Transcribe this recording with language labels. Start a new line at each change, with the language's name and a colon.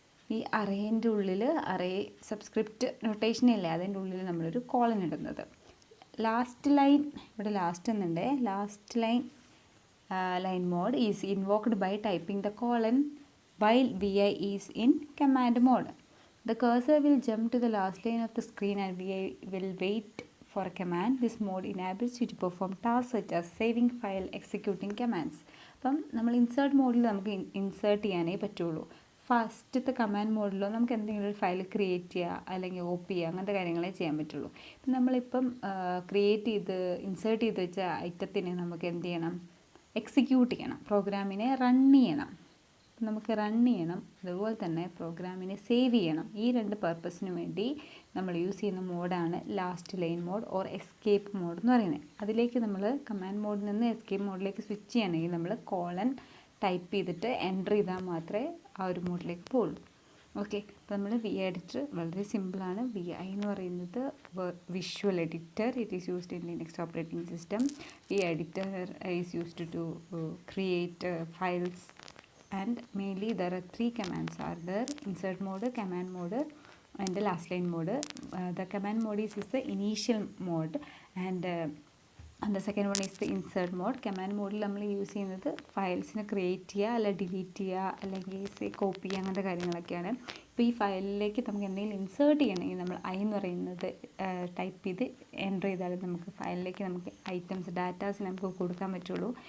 Malayalam: ഈ അറേൻ്റെ ഉള്ളിൽ array subscript നൊട്ടേഷനില്ലേ, അതിൻ്റെ ഉള്ളിൽ നമ്മളൊരു കോളൻ ഇടുന്നത്.
English: last line,
Malayalam: ഇവിടെ ലാസ്റ്റ് എന്നുണ്ട്,
English: Last line mode is invoked by typing the colon while VI is in command mode. The cursor will jump to the last line of the screen and VI will wait for a command. This mode enables you to perform tasks such as saving file, executing commands.
Malayalam: അപ്പം നമ്മൾ insert മോഡിൽ നമുക്ക് insert ചെയ്യാനേ പറ്റുള്ളൂ. ഫസ്റ്റത്തെ command മോഡിലോ നമുക്ക് എന്തെങ്കിലും ഒരു ഫയൽ ക്രിയേറ്റ് ചെയ്യുക അല്ലെങ്കിൽ ഓപ്പ് ചെയ്യുക, അങ്ങനത്തെ കാര്യങ്ങളെ ചെയ്യാൻ പറ്റുള്ളൂ. ഇപ്പം നമ്മളിപ്പം ക്രിയേറ്റ് ചെയ്ത് ഇൻസേർട്ട് ചെയ്ത് വെച്ച ഐറ്റത്തിനെ നമുക്ക് എന്ത് ചെയ്യണം, എക്സിക്യൂട്ട് ചെയ്യണം, പ്രോഗ്രാമിനെ റൺ ചെയ്യണം. നമുക്ക് റൺ ചെയ്യണം, അതുപോലെ തന്നെ പ്രോഗ്രാമിനെ സേവ് ചെയ്യണം. ഈ രണ്ട് പർപ്പസിന് വേണ്ടി നമ്മൾ യൂസ് ചെയ്യുന്ന മോഡാണ് last line mode or escape mode എന്ന് പറയുന്നത്. അതിലേക്ക് നമ്മൾ കമാൻഡ് മോഡിൽ നിന്ന് എസ്കേപ്പ് മോഡിലേക്ക് സ്വിച്ച് ചെയ്യണമെങ്കിൽ നമ്മൾ കോളൻ ടൈപ്പ് ചെയ്തിട്ട് എൻ്റർ ചെയ്താൽ മാത്രമേ ആ ഒരു മോഡിലേക്ക് പോകുള്ളൂ. ഓക്കെ, അപ്പോൾ നമ്മൾ VI എഡിറ്റർ വളരെ സിമ്പിളാണ്. VI എന്ന് പറയുന്നത് visual editor.
English: It is used in Linux operating system. VI editor is used to create files. And mainly there are 3 commands are there: insert mode, command mode and the last line mode. The command mode is the initial mode, and the second one is the insert mode.
Malayalam: Command mode നമ്മൾ use ചെയ്യുന്നത് ഫയൽസിനെ create ചെയ്യുക, അല്ലെങ്കിൽ delete ചെയ്യുക, അല്ലെങ്കിൽ copy ചെയ്യുക, അങ്ങനത്തെ കാര്യങ്ങളൊക്കെയാണ്. ഇപ്പോൾ ഈ ഫയലിലേക്ക് നമുക്ക് എന്തെങ്കിലും ഇൻസേർട്ട് ചെയ്യണമെങ്കിൽ നമ്മൾ ഐ എന്ന് പറയുന്നത് ടൈപ്പ് ചെയ്ത് എൻ്റർ ചെയ്താൽ നമുക്ക് ഫയലിലേക്ക് നമുക്ക് ഐറ്റംസ് ഡാറ്റാസ് നമുക്ക് കൊടുക്കാൻ പറ്റുള്ളൂ.